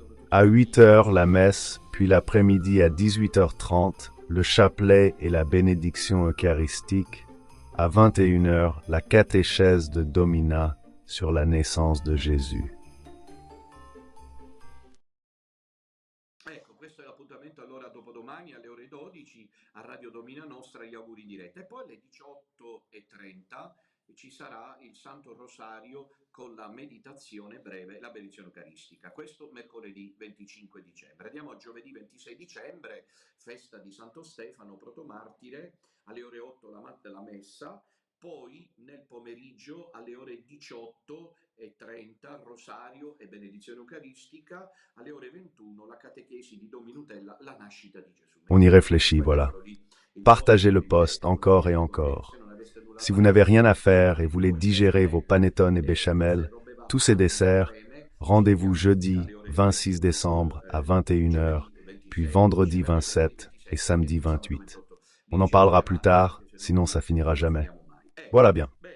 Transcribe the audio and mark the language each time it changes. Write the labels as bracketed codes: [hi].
[fr] À 8h, la messe, puis l'après-midi à 18h30, le chapelet et la bénédiction eucharistique. À 21h, la catéchèse de Domina sur la naissance de Jésus. [it] Ecco, questo è l'appuntamento allora dopodomani alle ore 12 a Radio Domina Nostra, gli auguri in diretta. E poi alle 18:30 ci sarà il Santo Rosario con la meditazione breve, la benedizione eucaristica. Questo mercoledì 25 dicembre. Andiamo a giovedì 26 dicembre, festa di Santo Stefano, protomartire, alle ore 8 la messa, poi nel pomeriggio alle ore 18:30 Rosario e benedizione eucaristica, alle ore 21 la catechesi di Dominutella, la nascita di Gesù. [fr] On y réfléchit, voilà. Partagez le post encore et encore. Si vous n'avez rien à faire et voulez digérer vos panettone et béchamel, tous ces desserts, rendez-vous jeudi 26 décembre à 21h, puis vendredi 27 et samedi 28. On en parlera plus tard, sinon ça finira jamais. Voilà bien.